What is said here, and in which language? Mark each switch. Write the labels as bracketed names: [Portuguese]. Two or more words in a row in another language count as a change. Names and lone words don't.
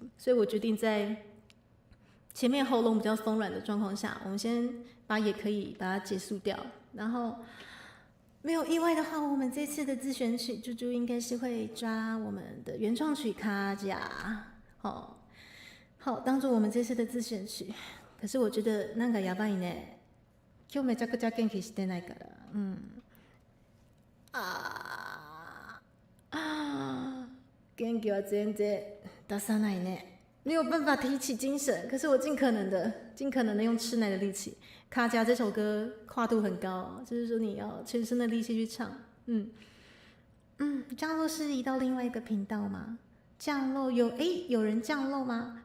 [Chinese] 所以我决定在前面喉咙比较松软的状况下，我们先也可以把它结束掉。然后没有意外的话，我们这次的自选曲猪猪应该是会抓我们的原创曲卡甲，好，当做我们这次的自选曲。可是我觉得 [Japanese] なんかやばいね。今日めちゃくちゃ元気してないから。元気は全然出さないね。 [Chinese] 没有办法提起精神，可是我尽可能的用吃奶的力气。卡甲这首歌跨度很高，就是说你要全身的力气去唱。降落是移到另外一个频道吗？降落有人降落吗？